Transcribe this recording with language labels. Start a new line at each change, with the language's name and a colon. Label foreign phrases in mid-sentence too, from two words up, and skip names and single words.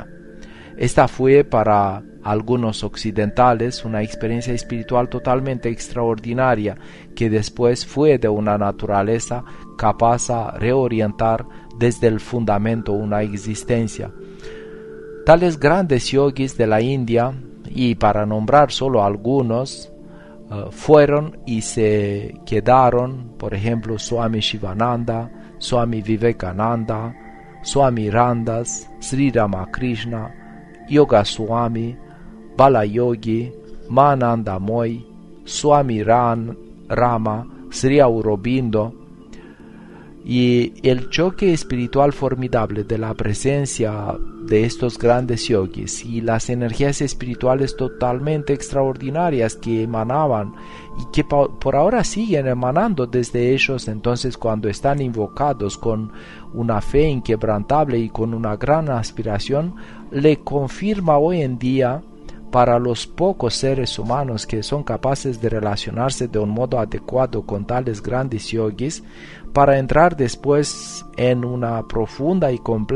Spanish: Esta fue para algunos occidentales una experiencia espiritual totalmente extraordinaria que después fue de una naturaleza capaz de reorientar desde el fundamento una existencia. Tales grandes yogis de la India, y para nombrar solo algunos, fueron y se quedaron, por ejemplo, Swami Shivananda, Swami Vivekananda, Swami Randas, Sri Ramakrishna, Yoga Swami, Balayogi, Mananda Moy, Swami Rama, Sri Aurobindo. Y el choque espiritual formidable de la presencia de estos grandes yogis y las energías espirituales totalmente extraordinarias que emanaban y que por ahora siguen emanando desde ellos, entonces cuando están invocados con una fe inquebrantable y con una gran aspiración, le confirma hoy en día para los pocos seres humanos que son capaces de relacionarse de un modo adecuado con tales grandes yogis, para entrar después en una profunda y